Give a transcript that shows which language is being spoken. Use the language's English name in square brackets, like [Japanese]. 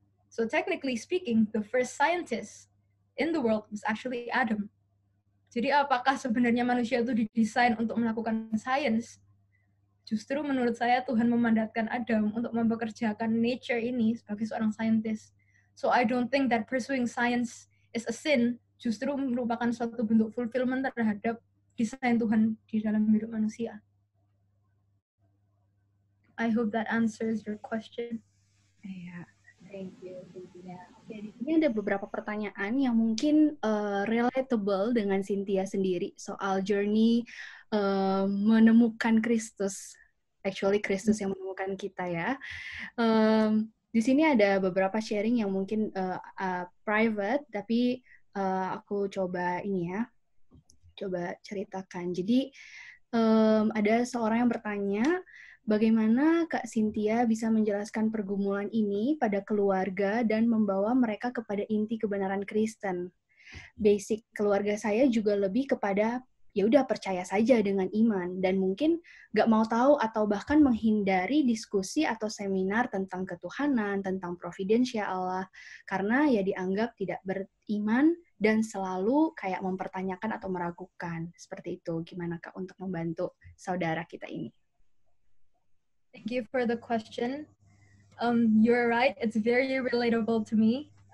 [English] So technically speaking, the first scientist in the world was actually Adam. [Indonesian] Jadi apakah sebenarnya manusia itu didesain untuk melakukan sains? Justru menurut saya Tuhan memandatkan Adam untuk mempekerjakan nature ini sebagai seorang scientist. [English] So I don't think that pursuing science is a sin, [Indonesian] justru merupakan suatu bentuk fulfillment terhadap desain Tuhan di dalam hidup manusia. [English] I hope that answers your question. [Indonesian] Iya, [English] thank you. [Indonesian] Oke, di sini ada beberapa pertanyaan yang mungkin relatable dengan Cynthia sendiri soal journey menemukan Kristus. [English] Actually, [Indonesian] Kristus yang menemukan kita ya. Di sini ada beberapa sharing yang mungkin private, tapi aku coba ceritakan. Jadi ada seorang yang bertanya, bagaimana Kak Cynthia bisa menjelaskan pergumulan ini pada keluarga dan membawa mereka kepada inti kebenaran Kristen? Basic keluarga saya juga lebih kepada ya udah percaya saja dengan iman dan mungkin nggak mau tahu atau bahkan menghindari diskusi atau seminar tentang ketuhanan, tentang providensia Allah karena ya dianggap tidak beriman dan selalu kayak mempertanyakan atau meragukan. Seperti itu. Gimana Kak untuk membantu saudara kita ini? [English] Thank you for the question. You're right, it's very relatable to me.